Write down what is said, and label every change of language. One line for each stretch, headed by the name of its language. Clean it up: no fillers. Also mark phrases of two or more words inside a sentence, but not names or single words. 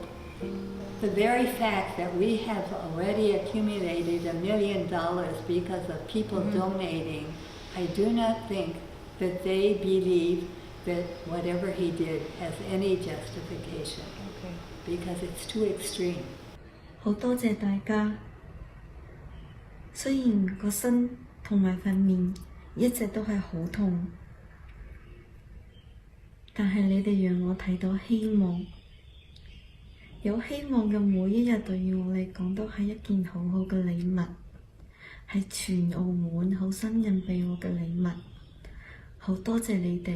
English: The very fact that we have already accumulated $1 million because of people donating, I do not think that they believe that whatever he did has any justification, because it's too extreme.
Cantonese: 好多謝大家，雖然個身同埋塊面一直都係好痛，但係你哋讓我睇到希望。有希望嘅每一日對於我嚟講都係一件好好嘅禮物，係全澳門好心人俾我嘅禮物，好多謝你哋。